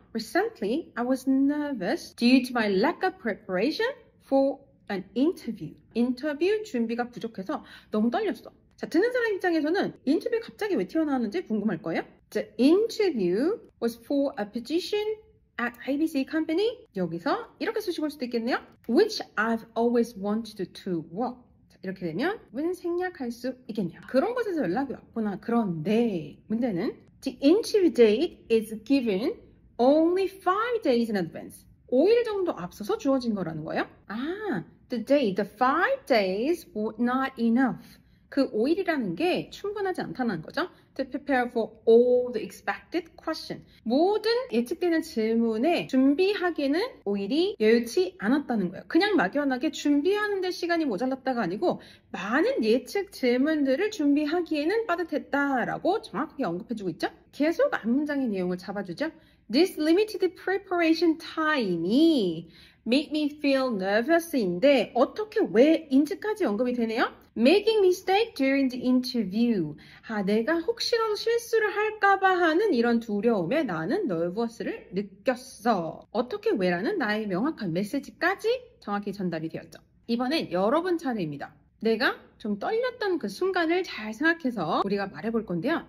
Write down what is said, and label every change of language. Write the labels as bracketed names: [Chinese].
[English] Recently, I was nervous due to my lack of preparation for an interview. [Korean] 인터뷰 준비가 부족해서 너무 떨렸어. 자, 듣는 사람 입장에서는 인터뷰 갑자기 왜 튀어나왔는지 궁금할 거예요. [English] The interview was for a position at ABC company. [Korean] 여기서 이렇게 쓰시고 올 수도 있겠네요. [English] Which I've always wanted to work. [Korean] 자, 이렇게 되면 은 생략할 수 있겠네요. 그런 곳에서 연락이 왔구나. 그런데 문제는 [English] The interview date is given only 5 days in advance. [Korean] 5일 정도 앞서서 주어진 거라는 거예요. [English] The 5 days were not enough. [Korean] 그 5일이라는 게 충분하지 않다는 거죠. [English] To prepare for all the expected question. [Korean] 모든 예측되는 질문에 준비하기에는 5일이 여유치 않았다는 거예요. 그냥 막연하게 준비하는데 시간이 모자랐다가 아니고 많은 예측 질문들을 준비하기에는 빠듯했다라고 정확하게 언급해주고 있죠. 계속 앞문장의 내용을 잡아주죠. [English] This limited preparation time이 make me feel nervous인데 [Korean] 어떻게 왜 인지까지 언급이 되네요? [English] Making mistake during the interview. [Korean] 내가 혹시라도 실수를 할까봐 하는 이런 두려움에 나는 nervous를 느꼈어. 어떻게 왜라는 나의 명확한 메시지까지 정확히 전달이 되었죠. 이번엔 여러분 차례입니다. 내가 좀 떨렸던 그 순간을 잘 생각해서 우리가 말해볼 건데요.